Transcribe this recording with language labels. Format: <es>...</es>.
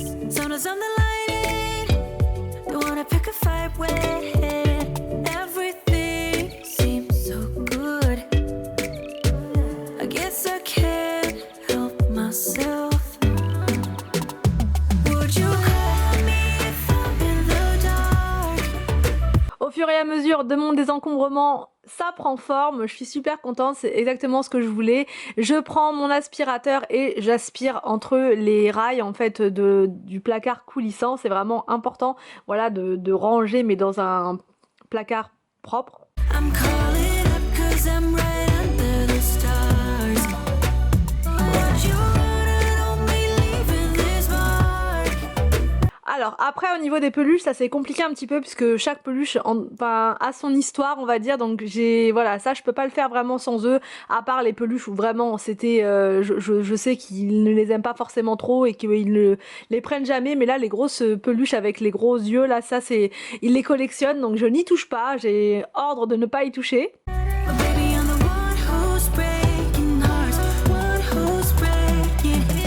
<en>Sometimes I'm the lightning, don't wanna pick a fight with. Everything seems so good. I guess I can't help myself. Would you call me if I'm in the dark?</en> <fr>Au fur et à mesure de mon désencombrement, ça prend forme, je suis super contente, c'est exactement ce que je voulais. Je prends mon aspirateur et j'aspire entre les rails en fait du placard coulissant. C'est vraiment important, voilà, de ranger mais dans un placard propre.</fr> <en>I'm calling up 'cause I'm right under the stars. Would you run on me leaving this mark?</en> <fr>Alors après au niveau des peluches ça s'est compliqué un petit peu puisque chaque peluche a son histoire on va dire, donc voilà, ça je peux pas le faire vraiment sans eux, à part les peluches où vraiment c'était je sais qu'ils ne les aiment pas forcément trop et qu'ils ne les prennent jamais, mais là les grosses peluches avec les gros yeux là, ça c'est, ils les collectionnent, donc je n'y touche pas, j'ai ordre de ne pas y toucher.</fr> <en>But baby, I'm the one who's breaking hearts, one who's breaking</en>